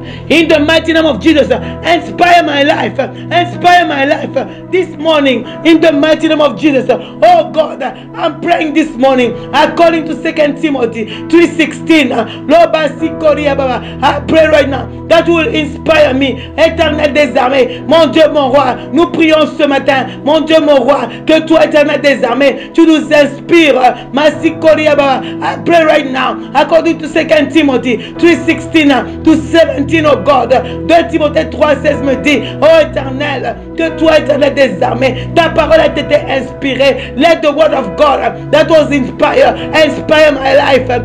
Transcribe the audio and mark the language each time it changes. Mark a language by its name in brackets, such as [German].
[English] In the mighty name of Jesus, inspire my life. Inspire my life this morning. In the mighty name of Jesus. Oh God, I'm praying this morning according to 2 Timothy 3:16. I pray right now that will inspire me. [French] Éternel des armées, mon Dieu, mon roi, nous prions ce matin. Mon Dieu, mon roi, que toi, Éternel des armées, tu nous inspires. [English] I pray right now according to 2 Timothy 3:16 to 17. Oh God, [French] 2 Timothée 3:16 me dit, oh Éternel, que toi, Éternel des armées, ta parole a été inspirée. [English] Let the word of God that was inspired inspire my life.